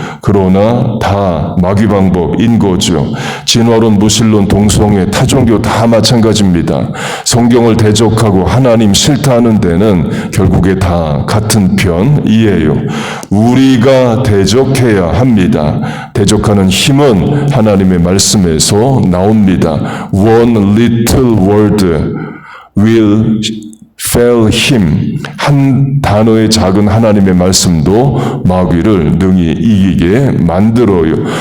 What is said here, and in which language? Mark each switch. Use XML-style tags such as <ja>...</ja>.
<ko>그러나 다 마귀 방법인 거죠. 진화론, 무신론, 동성애, 타종교 다 마찬가지입니다. 성경을 대적하고 하나님 싫다하는 데는 결국에 다 같은 편이에요. 우리가 대적해야 합니다. 대적하는 힘은 하나님의 말씀에서 나옵니다.</ko> <en>One little word will fail him.</en> <ko>한 단어의 작은 하나님의 말씀도 마귀를 능히 이기게 만들어요.</ko>